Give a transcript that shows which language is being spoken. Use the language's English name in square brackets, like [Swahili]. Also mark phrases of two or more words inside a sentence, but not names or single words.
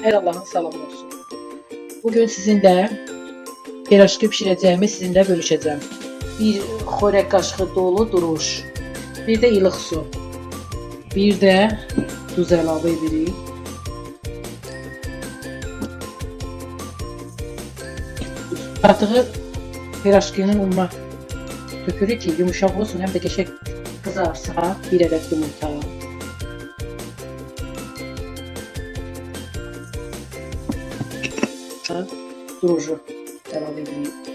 [Turkish] Her Allah'ın salamı olsun. Bugün sizinle pirajki pişireceğimi sizinle bölüşeceğim. [Azerbaijani] Bir xörək qaşığı dolu duruş, bir de ılıq su, bir de duz əlavə edirik. Artığı pirajkinin ununa tökürük ki yumuşaq olsun, hem de qəşəng qızarsa. Bir adet yumurta, durucu əlavə edirik.